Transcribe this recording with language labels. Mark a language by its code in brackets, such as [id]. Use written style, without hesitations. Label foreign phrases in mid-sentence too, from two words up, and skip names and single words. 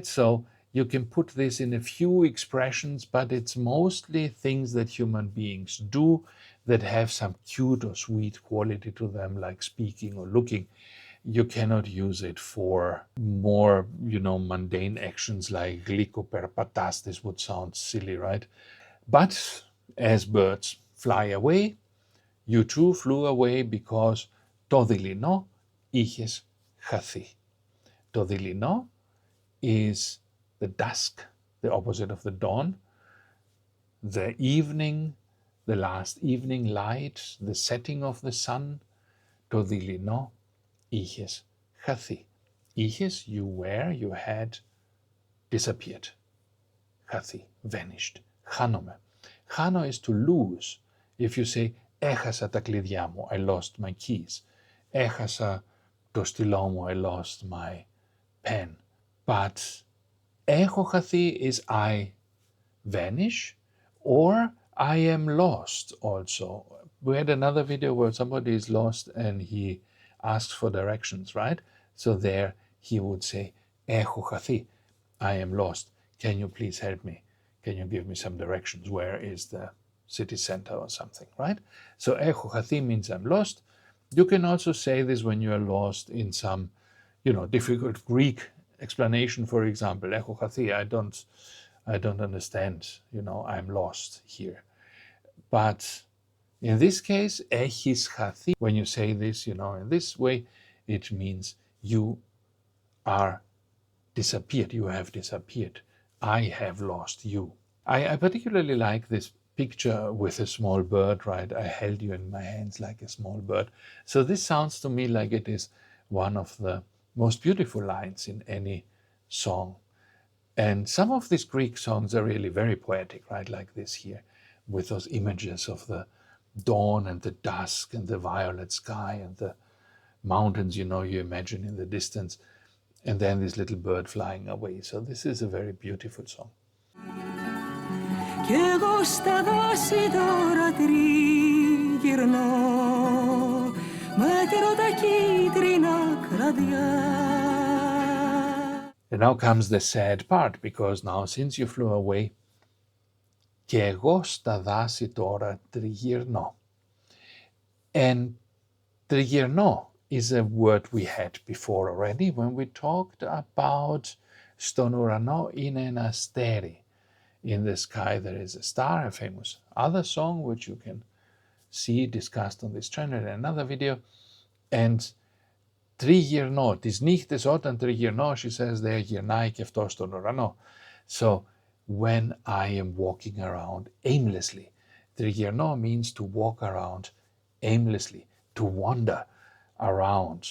[en] So you can put this in a few expressions, but it's mostly things that human beings do that have some cute or sweet quality to them, like speaking or looking. You cannot use it for more, mundane actions like glikoperpatas. This would sound silly, right? But as birds fly away, you too flew away because [el] το δειλινό είχες χαθεί. Το δειλινό [en] is the dusk, the opposite of the dawn, the evening, the last evening light, the setting of the sun. [el] Το δειλινό είχες χαθεί. Είχες, [en] you were, you had disappeared. Χαθεί, vanished. [el] Χάνομαι. Χάνω [en] is to lose. If you say [el] έχασα τα κλειδιά μου, [en] I lost my keys. [el] Έχασα το στυλό μου, [en] I lost my pen. But [el] έχω χαθεί [en] is I vanish or I am lost also. We had another video where somebody is lost and he asks for directions, right? So there he would say [el] έχω χαθεί, [en] I am lost. Can you please help me? Can you give me some directions? Where is the city center or something, right? So [el] έχω χαθεί [en] means I'm lost. You can also say this when you are lost in some, difficult Greek explanation, for example. [el] Έχω χαθεί, [en] I don't understand, I'm lost here. But in this case, [el] έχεις χαθεί, [en] when you say this, in this way, it means you are disappeared, you have disappeared. I have lost you. I particularly like this picture with a small bird, right? I held you in my hands like a small bird. So this sounds to me like it is one of the most beautiful lines in any song. And some of these Greek songs are really very poetic, right? Like this here, with those images of the dawn and the dusk and the violet sky and the mountains, you imagine in the distance, and then this little bird flying away. So this is a very beautiful song. [el] Κι εγώ στα δάση τώρα τριγυρνώ, μέτρω τα κίτρινα κλαδιά. [en] And now comes the sad part, because now since you flew away, [el] και εγώ στα δάση τώρα τριγυρνώ. [en] And τριγυρνώ is a word we had before already when we talked about [el] στον ουρανό είναι ένα αστέρι. [en] In the sky there is a star, a famous other song which you can see discussed on this channel in another video. [el] And τριγυρνώ, τις νύχτες όταν τριγυρνώ, [en] she says there, [el] γυρνάει και αυτό στον ουρανό. [en] So when I am walking around aimlessly, τριγυρνώ means to walk around aimlessly, to wander around.